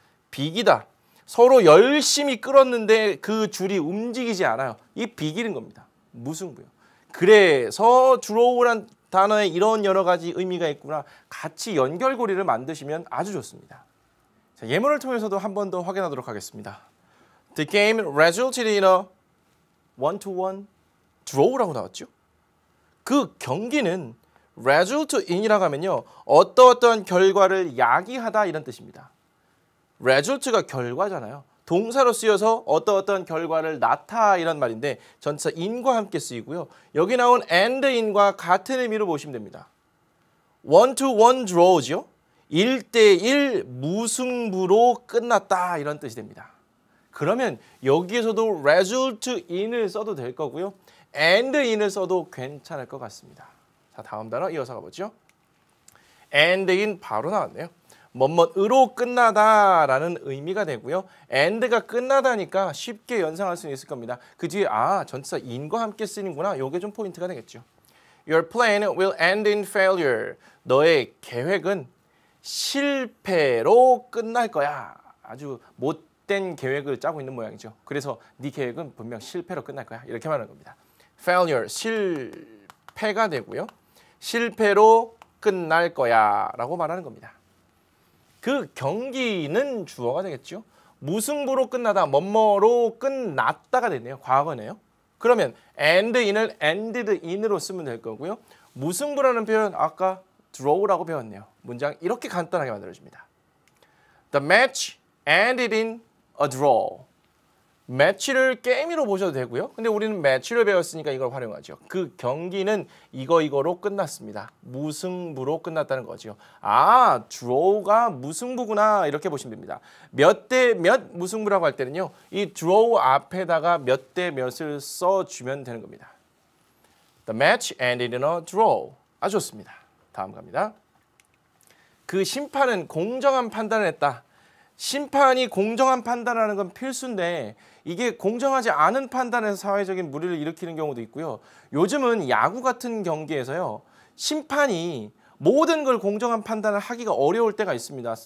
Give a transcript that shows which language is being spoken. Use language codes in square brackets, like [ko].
[ko] 비기다 서로 열심히 끌었는데 그 줄이 움직이지 않아요. 이 비기는 겁니다. 무승부요. 그래서 드로우란 단어에 이런 여러 가지 의미가 있구나. 같이 연결고리를 만드시면 아주 좋습니다. 자, 예문을 통해서도 한 번 더 확인하도록 하겠습니다. [en] The game resulted in a 1-1 draw라고 [ko] 나왔죠. 그 경기는 result in이라고 하면요. 어떠어떠한 결과를 야기하다 이런 뜻입니다. result가 결과잖아요. 동사로 쓰여서 어떠어떠한 결과를 낳다 이런 말인데 전치사 in과 함께 쓰이고요. 여기 나온 and in과 같은 의미로 보시면 됩니다. 1-1 draw죠. 1대1 무승부로 끝났다 이런 뜻이 됩니다. 그러면 여기에서도 result in을 써도 될 거고요. and in을 써도 괜찮을 것 같습니다. 자, 다음 단어 이어서 가보죠. and in 바로 나왔네요. 뭐뭐으로 끝나다라는 의미가 되고요. and가 끝나다니까 쉽게 연상할 수 있을 겁니다. 그 뒤에 전치사 in과 함께 쓰이는구나. 이게 좀 포인트가 되겠죠. [en] Your plan will end in failure. [ko] 너의 계획은 실패로 끝날 거야. 아주 못된 계획을 짜고 있는 모양이죠. 그래서 네 계획은 분명 실패로 끝날 거야. 이렇게 말하는 겁니다. failure, 실패가 되고요. 실패로 끝날 거야 라고 말하는 겁니다. 그 경기는 주어가 되겠죠. 무승부로 끝나다, 뭐뭐로 끝났다가 됐네요. 과거네요. 그러면 end in을 ended in으로 쓰면 될 거고요. 무승부라는 표현 아까 draw라고 배웠네요. 문장 이렇게 간단하게 만들어집니다. [en] The match ended in a draw. [ko] 매치를 게임으로 보셔도 되고요. 근데 우리는 매치를 배웠으니까 이걸 활용하죠. 그 경기는 이거로 끝났습니다. 무승부로 끝났다는 거죠. 아, draw가 무승부구나 이렇게 보시면 됩니다. 몇 대 몇 무승부라고 할 때는요. 이 draw 앞에다가 몇 대 몇을 써주면 되는 겁니다. [en] The match ended in a draw. [ko] 아주 좋습니다. 다음 갑니다. 그 심판은 공정한 판단을 했다. 심판이 공정한 판단하는 건 필수인데 이게 공정하지 않은 판단에서 사회적인 물의를 일으키는 경우도 있고요. 요즘은 야구 같은 경기에서요. 심판이 모든 걸 공정한 판단을 하기가 어려울 때가 있습니다.